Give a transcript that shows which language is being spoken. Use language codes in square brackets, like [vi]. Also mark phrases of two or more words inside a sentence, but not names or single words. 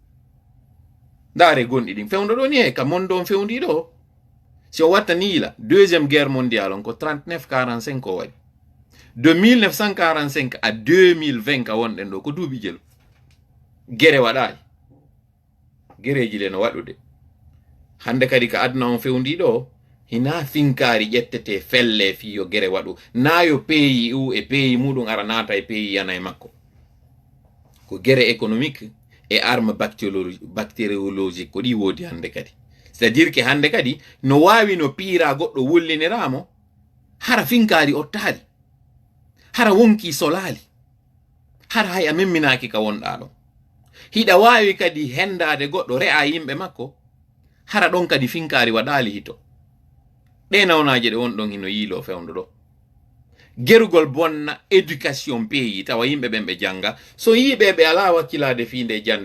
[ff] ndaare gonɗi ɗin fewndo ɗo ni e ka mondo on fewndi ɗo si o watta ni yila [fr] deuxiéme guerre mondiale [ff] on ko 39-45 o waɗi [fr] de 1945 à 2020 [ff] ka wonɗen ɗo ko duuɓi jelu gere waɗayi gereji ɗe no waɗude hande kadi ka aduna on fewndi ɗo hina finkari ƴettete felle fiyo gere waɗu nayo pays u e pays muɗum ara nata e pays yana e makko ko gere économique e [fr] arme bactériologique [ff] ko ɗi wodi hande kadi [fr] c'est à dire que [ff] hande kadi no wawi no piira goɗɗo wulliniramo hara finkari ottali hara wonki solali hara hay a memminaki ka wonɗa ɗo hiɗa wawi kadi hendade goɗɗo re'a yimɓe makko hara ɗon kadi finkari waɗali hito ɗe nawnaje ɗe wonɗon hino yiilo fewndo ɗo gerugol bonna [fr] éducation pays [ff] tawa yimɓe ɓen ɓe janga so yiɓe ɓe ala wakkilade finde jande